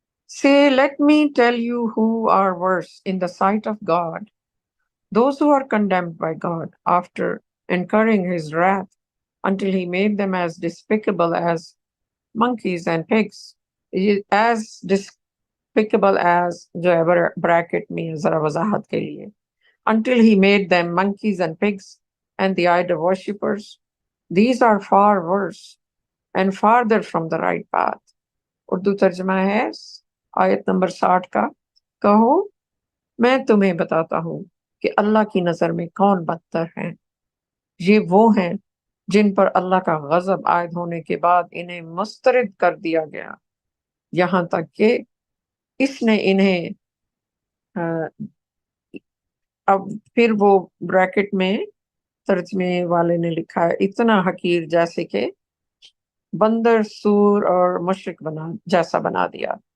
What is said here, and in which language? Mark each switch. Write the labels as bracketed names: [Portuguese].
[English] Say, let me tell you who are worse in the sight of God, those who are condemned by God after incurring his wrath until he made them as despicable as monkeys and pigs. As despicable as [Urdu] جو ہے bracket میں ذرا وضاحت کے لیے. [English] Until he made them monkeys and pigs and the idol worshippers. These are far worse and farther from the right path. [Urdu] Urdu ترجمہ ہے آیت نمبر 60 کا. کہو میں تمہیں بتاتا ہوں کہ اللہ کی نظر میں کون بدتر ہیں. یہ وہ ہیں جن پر اللہ کا غضب عائد ہونے کے بعد انہیں مسترد کر دیا گیا یہاں تک کہ اس نے انہیں اب پھر وہ بریکٹ میں ترجمے والے نے لکھا ہے اتنا حقیر جیسے کہ بندر، سور اور مشرک جیسا بنا دیا.